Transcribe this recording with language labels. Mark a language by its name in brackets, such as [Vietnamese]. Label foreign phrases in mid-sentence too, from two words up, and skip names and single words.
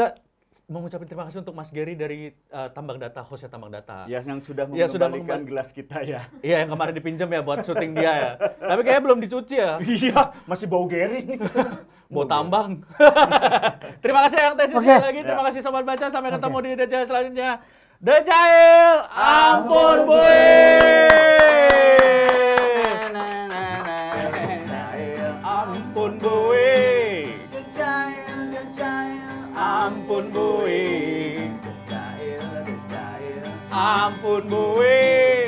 [Indonesian] juga mengucapkan terima kasih untuk Mas Gary dari Tambang Data, hostnya Tambang Data. Ya yang sudah Ya, sudah mengembalikan gelas kita ya. Iya, yang kemarin dipinjam ya buat syuting dia ya. Tapi kayaknya belum dicuci ya. Iya, masih bau Gary nih. Mau tambang. Terima kasih yang Tessy Oke. sekali lagi. Terima kasih sobat baca. Sampai ketemu di The Jail selanjutnya. The Jail, ampun boy. Ampun boy. Ampun boy. Ampun boy.